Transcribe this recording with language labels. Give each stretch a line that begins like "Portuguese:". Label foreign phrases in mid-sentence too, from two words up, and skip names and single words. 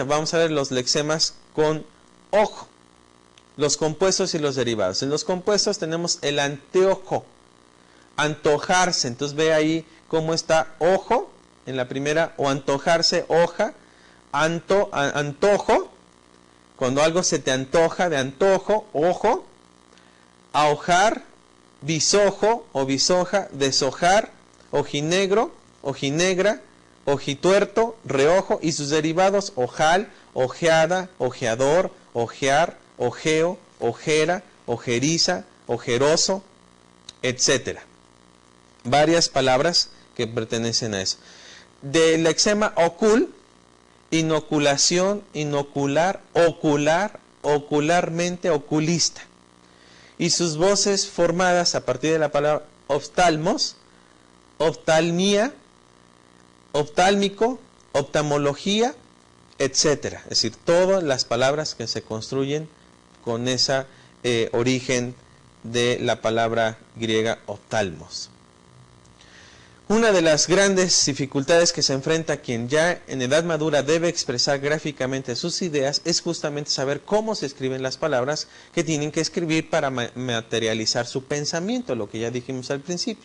Spanish: Vamos a ver los lexemas con ojo, los compuestos y los derivados. En los compuestos tenemos el anteojo, antojarse. Entonces ve ahí cómo está ojo en la primera, o antojarse, hoja, antojo, cuando algo se te antoja, de antojo, ojo, ahojar, bisojo o bisoja, deshojar, ojinegro, ojinegra, ojituerto, reojo, y sus derivados: ojal, ojeada, ojeador, ojear, ojeo, ojera, ojeriza, ojeroso, etc. Varias palabras que pertenecen a eso. Del lexema ocul, inoculación, inocular, ocular, ocularmente, oculista. Y sus voces formadas a partir de la palabra oftalmos, oftalmía, oftálmico, oftalmología, etc. Es decir, todas las palabras que se construyen con ese origen de la palabra griega oftalmos. Una de las grandes dificultades que se enfrenta quien ya en edad madura debe expresar gráficamente sus ideas es justamente saber cómo se escriben las palabras que tienen que escribir para materializar su pensamiento, lo que ya dijimos al principio.